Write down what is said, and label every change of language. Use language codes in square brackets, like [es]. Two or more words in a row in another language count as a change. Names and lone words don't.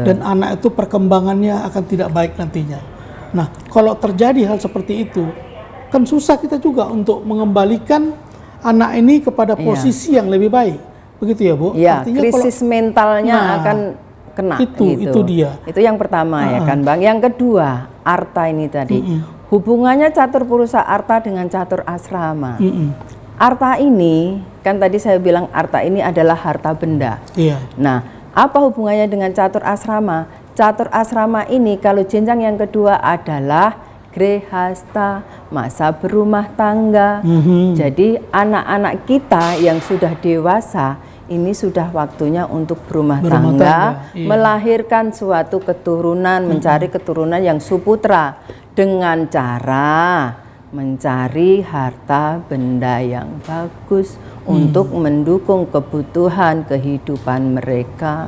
[id] Dan anak itu perkembangannya akan tidak baik nantinya. Nah, kalau terjadi hal seperti itu, kan susah kita juga untuk mengembalikan anak ini kepada posisi yang lebih baik. Begitu ya, Bu? Iya, Artinya krisis mentalnya akan kena. Itu dia. Itu yang pertama ya kan, Bang. Yang kedua, arta ini tadi. Hubungannya catur purusa arta dengan catur asrama. Arta ini, kan tadi saya bilang arta ini adalah harta benda. Iya. Nah, apa hubungannya dengan catur asrama? Catur asrama ini kalau jenjang yang kedua adalah grehasta, masa berumah tangga. Jadi anak-anak kita yang sudah dewasa ini sudah waktunya untuk berumah tangga, melahirkan suatu keturunan, mencari keturunan yang suputra dengan cara mencari harta benda yang bagus untuk mendukung kebutuhan kehidupan mereka.